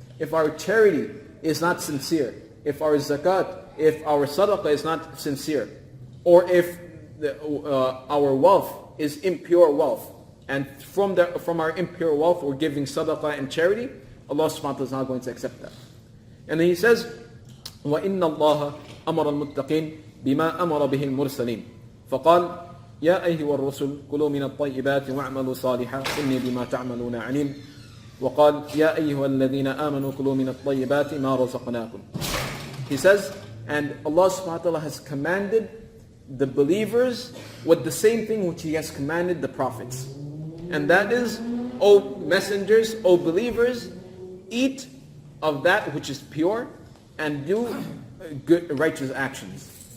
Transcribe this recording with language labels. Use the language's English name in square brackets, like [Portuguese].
[English] If our charity is not sincere, if our zakat, if our sadaqah is not sincere, or if our wealth is impure wealth, and from our impure wealth we're giving sadaqah and charity, Allah subhanahu wa ta'ala is not going to accept that. And then he says, [Arabic] وَإِنَّ اللَّهَ أَمَرَ الْمُتَّقِينَ بِمَا أَمَرَ بِهِ الْمُرْسَلِينَ فقال يا أيها الرسل كلوا من الطيبات واعملوا صالحا إني بما تعملون عليم وقال يا أيها الذين آمنوا كلوا من الطيبات ما رزقناكم. [English] He says, and Allah subhanahu wa ta'ala has commanded the believers with the same thing which He has commanded the prophets. And that is, O messengers, O believers, eat of that which is pure and do good, righteous actions.